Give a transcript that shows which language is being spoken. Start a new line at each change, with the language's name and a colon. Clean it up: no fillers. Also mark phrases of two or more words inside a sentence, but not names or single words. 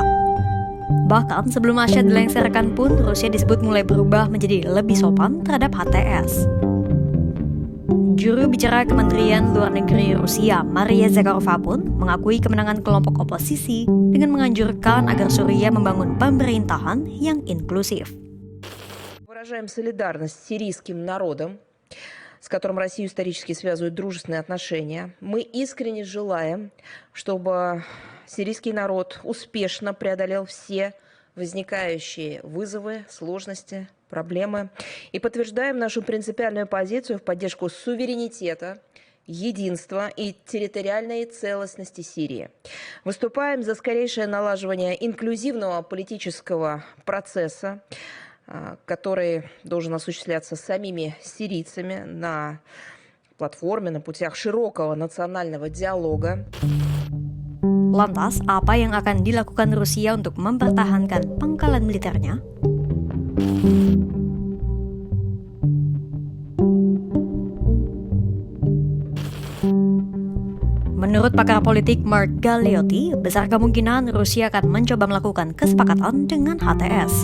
Indonesian: Bahkan sebelum Assad dilengsarkan pun, Rusia disebut mulai berubah menjadi lebih sopan terhadap HTS. Juru bicara Kementerian Luar Negeri Rusia, Maria Zakharova pun mengakui kemenangan kelompok oposisi dengan menganjurkan agar Suriah membangun pemerintahan yang inklusif.
Russian: Выражаем солидарность с сирийским народом, с которым Россию исторически связывают дружественные отношения. Мы искренне желаем, чтобы сирийский народ успешно преодолел все возникающие вызовы, сложности, проблемы и подтверждаем нашу принципиальную позицию в поддержку суверенитета единства и территориальной целостности Сирии. Выступаем за скорейшее налаживание инклюзивного политического процесса, который должен осуществляться самими сирийцами на платформе, на путях широкого национального диалога.
Indonesian: Lantas, apa yang akan dilakukan Rusia untuk mempertahankan pangkalan militernya? Menurut pakar politik Mark Galeotti, besar kemungkinan Rusia akan mencoba melakukan kesepakatan dengan HTS.